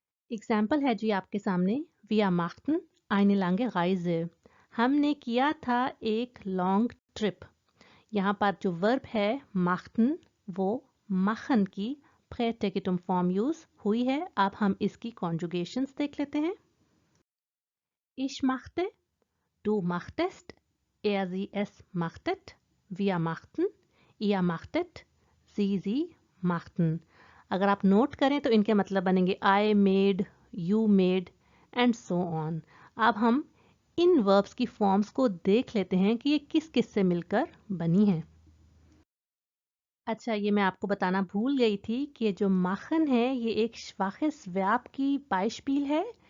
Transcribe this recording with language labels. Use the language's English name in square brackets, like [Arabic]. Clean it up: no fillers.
[Hindi] Example है जी आपके सामने, [German] wir machten eine lange Reise, [Hindi] हमने किया था एक लॉन्ग ट्रिप। यहाँ पर जो वर्ब है machten, वो machen की प्रेटेगिटुम फॉर्म यूज हुई है। अब हम इसकी कॉन्जुगेशंस देख लेते हैं। [German] Ich machte, du machtest, sie es machtet, wir machten, ihr machtet, sie machten। [Hindi] अगर आप नोट करें तो इनके मतलब बनेंगे [English] I made, you made [Hindi] and so on. अब हम इन वर्ब्स की फॉर्म्स को देख लेते हैं कि ये किस किस से मिलकर बनी हैं। अच्छा, ये मैं आपको बताना भूल गई थी कि जो माखन है ये एक श्वाखिस व्याप की बाइशपील है।